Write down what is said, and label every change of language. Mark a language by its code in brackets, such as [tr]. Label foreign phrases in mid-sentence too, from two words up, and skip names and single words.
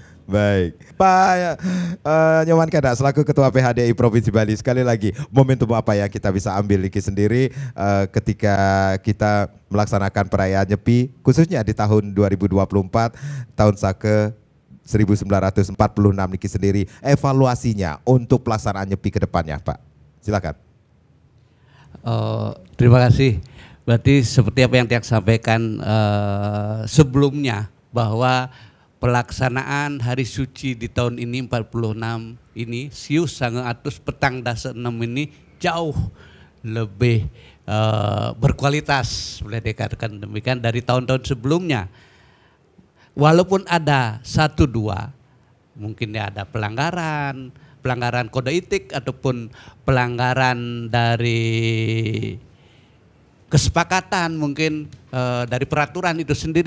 [id] Baik, Pak Nyoman Kedah selaku Ketua PHDI Provinsi Bali, sekali lagi momentum apa yang kita bisa ambil Niki sendiri ketika kita melaksanakan perayaan Nyepi, khususnya di tahun 2024, tahun Sake 1946 Niki sendiri, evaluasinya untuk pelaksanaan Nyepi ke depannya, Pak. Silakan. Terima kasih. Berarti seperti apa yang Tiak sampaikan sebelumnya, bahwa pelaksanaan hari suci di tahun ini 46 ini [ban] sius sange atus petang dasa 6 [id] ini jauh lebih berkualitas, boleh dikatakan demikian, dari tahun-tahun sebelumnya. Walaupun ada 1-2 mungkin ya ada pelanggaran kode etik ataupun pelanggaran dari kesepakatan mungkin dari peraturan itu sendiri.